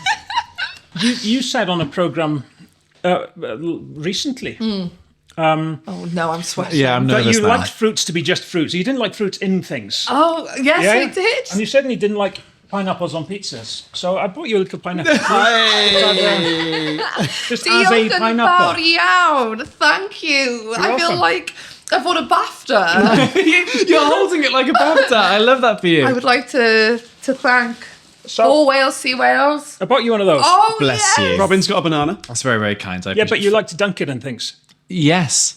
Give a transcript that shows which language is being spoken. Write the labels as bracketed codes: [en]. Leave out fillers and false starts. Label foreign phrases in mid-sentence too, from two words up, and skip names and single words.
[en] You said on a program recently Oh no, I'm sweating. Yeah, I'm that nervous you now. liked fruits to be just fruits. You didn't like fruits in things. Oh yes, Yeah? I did. And you certainly didn't like pineapples on pizzas. So I bought you a little pineapple. Hey. Just as a [cy] Diolch yn [en] pineapple. [cy] fawr iawn. [en] Thank you. I feel welcome. like I've won a BAFTA. You're holding it like a BAFTA. I love that for you. I would like to thank So all Wales, Sea Wales. I bought you one of those. Oh Bless yes. you. Robin's got a banana. That's very, very kind. Yeah, but you like to dunk it and things. Yes.